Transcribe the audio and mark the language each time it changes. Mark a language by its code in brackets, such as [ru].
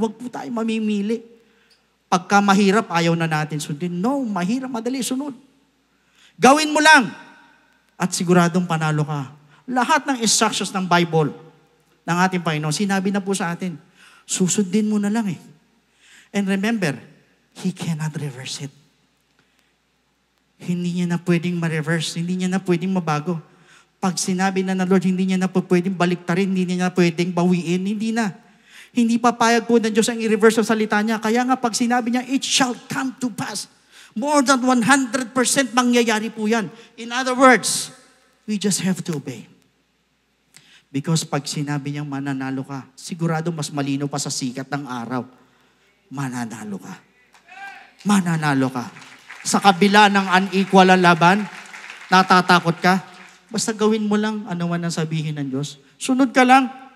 [tl] Huwag po tayo mamimili. Pagka mahirap, ayaw na natin sundin. No, mahirap, madali, sunod. Gawin mo lang at siguradong panalo ka. Lahat ng instructions ng Bible, ng ating Panginoon, sinabi na po sa atin. Susundin mo na lang eh. [en] And remember, He cannot reverse it. [tl] Hindi niya na pwedeng ma-reverse. Hindi niya na pwedeng mabago. Pag sinabi na ng Lord, hindi niya na pwedeng baliktarin. Hindi niya na pwedeng bawiin. Hindi na. Hindi papayag po ng Diyos ang i-reverse ang salita niya. Kaya nga pag sinabi niya, [en] it shall come to pass. [tl] More than 100% mangyayari po yan. [en] In other words, we just have to obey. [tl] Because pag sinabi niyang mananalo ka, sigurado mas malino pa sa sikat ng araw. Mananalo ka. Mananalo ka. Sa kabila ng unequal ang laban, natatakot ka? Basta gawin mo lang ano man ang sabihin ng Diyos. Sunod ka lang.